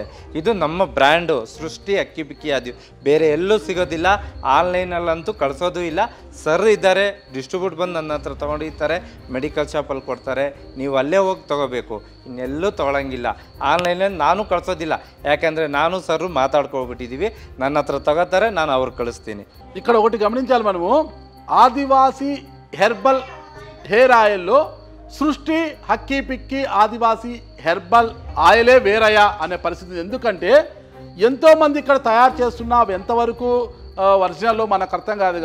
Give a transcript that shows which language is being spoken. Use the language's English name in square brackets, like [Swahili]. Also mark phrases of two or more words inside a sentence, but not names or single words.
[Kannada] ಇದು ನಮ್ಮ ಬ್ರ್ಯಾಂಡು ಸೃಷ್ಟಿ ಅಕ್ಕಿಪಿಕ್ಕಿ ಆದಿ, ಬೇರೆ ಎಲ್ಲೂ ಸಿಗೋದಿಲ್ಲ, ಆನ್ಲೈನಲ್ಲಂತೂ ಕಳಿಸೋದು ಇಲ್ಲ. ಸರ್ ಇದ್ದಾರೆ, ಡಿಸ್ಟ್ರಿಬ್ಯೂಟ್ ಬಂದು ನನ್ನ ಹತ್ರ ತೊಗೊಂಡಿರ್ತಾರೆ, [English] medical shop [Kannada] ಕೊಡ್ತಾರೆ, ನೀವು ಅಲ್ಲೇ ಹೋಗಿ ತೊಗೋಬೇಕು, ಇನ್ನೆಲ್ಲೂ ತೊಗೊಳಂಗಿಲ್ಲ. ಆನ್ಲೈನಲ್ಲಿ ನಾನು ಕಳಿಸೋದಿಲ್ಲ, ಯಾಕೆಂದರೆ ನಾನು ಸರ್ ಮಾತಾಡ್ಕೊಬಿಟ್ಟಿದ್ದೀವಿ, ನನ್ನ ಹತ್ರ ತಗೋತಾರೆ, ನಾನು ಅವ್ರಿಗೆ ಕಳಿಸ್ತೀನಿ. [Telugu] ఇక్కడ ఒకటి గమనించాలి మనము, ఆదివాసీ [English] herbal hair oil [Telugu] సృష్టి హక్కీ పిక్కి ఆదివాసీ [English] herbal oil [Telugu] వేరయ్యా అనే పరిస్థితి. ఎందుకంటే ఎంతోమంది ఇక్కడ తయారు చేస్తున్నా అవి ఎంతవరకు ఒరిజినల్ మనకు అర్థం కాదు.